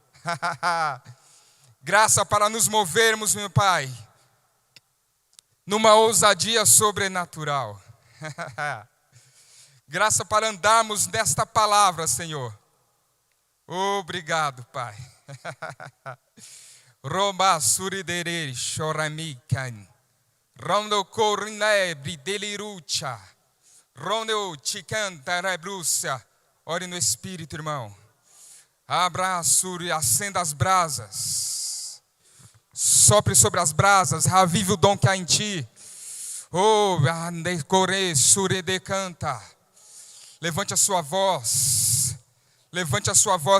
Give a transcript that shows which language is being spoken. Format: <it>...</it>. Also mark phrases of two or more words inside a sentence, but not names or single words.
<pt>Graça para nos movermos, meu Pai, numa ousadia sobrenatural. Graça para andarmos nesta palavra, Senhor. Obrigado, Pai. Roma suridere choramican. Rondo corrinebre delirucha. Rondo chicanta rebrucia. Ore no Espírito, irmão. Abraço e acenda as brasas. Sopre sobre as brasas. Ravive o dom que há em ti. Ande corre surede canta. Levante a sua voz. Levante a sua voz.</pt>